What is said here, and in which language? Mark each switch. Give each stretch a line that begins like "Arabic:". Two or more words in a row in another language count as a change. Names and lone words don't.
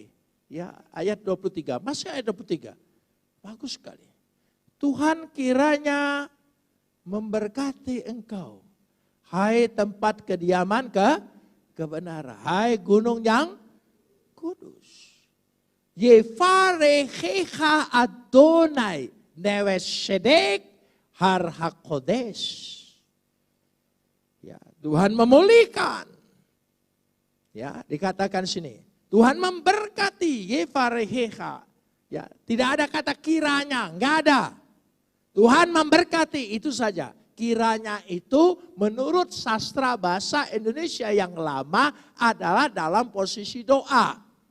Indonesian: Ya ayat 23, masih ayat 23. Bagus sekali. Tuhan kiranya memberkati engkau. Hai tempat kediaman kebenaran. Hai gunung yang kudus.
Hebrew: יברכך יהוה נוה צדק הר הקדש.
Indonesian: Ya, Tuhan memulihkan. Ya, dikatakan sini. Tuhan memberkati Yefarechecha. Ya, tidak ada kata kiranya, enggak ada. Tuhan memberkati, itu saja. Kiranya itu menurut sastra bahasa Indonesia yang lama adalah dalam posisi doa.